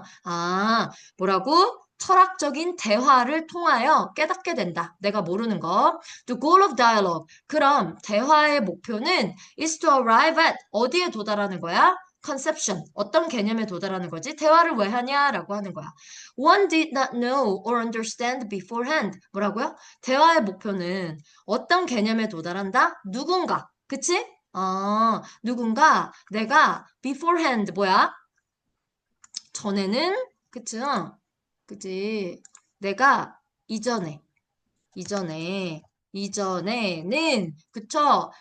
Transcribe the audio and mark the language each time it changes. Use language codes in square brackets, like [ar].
[ko] 아, 뭐라고? 철학적인 대화를 통하여 깨닫게 된다. 내가 모르는 거. [en] The goal of dialogue. [ko] 그럼 대화의 목표는 [en] is to arrive at [ko] 어디에 도달하는 거야? [en] conception. [ko] 어떤 개념에 도달하는 거지? 대화를 왜 하냐라고 하는 거야. [en] One did not know or understand beforehand. [ko] 뭐라고요? 대화의 목표는 어떤 개념에 도달한다? 누군가. 그치? 누군가 내가 beforehand 뭐야? 전에는 그치? 그치? 내가 이전에 이전에 이전에는 그쵸?